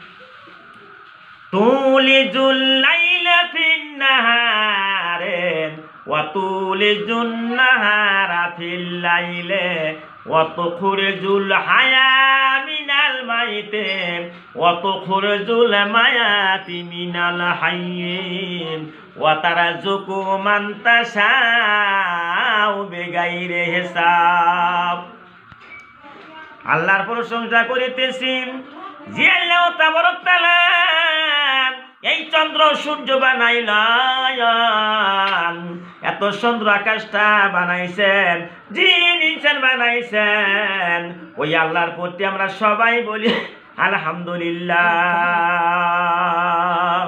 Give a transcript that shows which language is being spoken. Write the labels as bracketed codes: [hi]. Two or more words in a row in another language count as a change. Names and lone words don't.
[ar] تُولِجُ اللَّيْلَ فِي النَّهَارِ وَتُولِجُ النَّهَارَ فِي اللَّيْلِ وَتُخْرِجُ الْحَيَّ مِنَ الْمَيِّتِ وَتُخْرِجُ الْمَيِّتَ مِنَ الْحَيِّ وَتَرْزُقُ مَنْ تَشَاءُ بِغَيْرِ حِسَابٍ. [bn] আল্লাহর প্রশংসা করিতেছি যে আল্লাহ [ar] تبارك وتعالى [bn] এই চন্দ্র সূর্য বানাইলেন, এত সুন্দর আকাশটা বানাইছেন, জিন ইনসান বানাইছেন, ওই আল্লাহর প্রতি আমরা সবাই বলি আলহামদুলিল্লাহ।